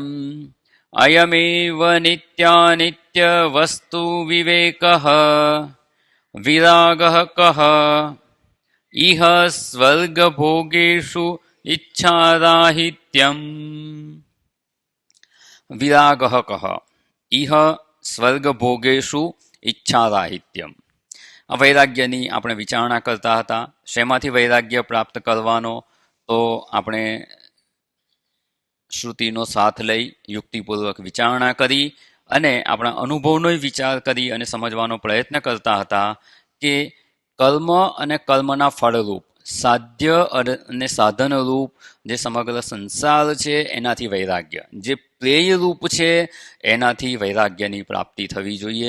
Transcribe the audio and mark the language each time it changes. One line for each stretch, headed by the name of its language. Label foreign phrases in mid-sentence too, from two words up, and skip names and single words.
Sanskrit: अयमेव नित्यानित्यवस्तुविवेकः। विरागः कः? इह स्वर्गभोगेषु इच्छाराहित्यम्। विरागः कः? इह સ્વર્ગભોગેષુ ઈચ્છારાહિત્યમ।
Gujarati: આ વૈરાગ્યની આપણે વિચારણા કરતા હતા। શેમાંથી વૈરાગ્ય પ્રાપ્ત કરવાનો? તો આપણે શ્રુતિનો સાથ લઈ યુક્તિપૂર્વક વિચારણા કરી અને આપણા અનુભવનો વિચાર કરી અને સમજવાનો પ્રયત્ન કરતા હતા કે કર્મ અને કર્મના ફળરૂપ સાધ્ય અને સાધનરૂપ જે સમગ્ર સંસાર છે એનાથી વૈરાગ્ય, જે પ્રેયરૂપ છે એનાથી વૈરાગ્યની પ્રાપ્તિ થવી જોઈએ।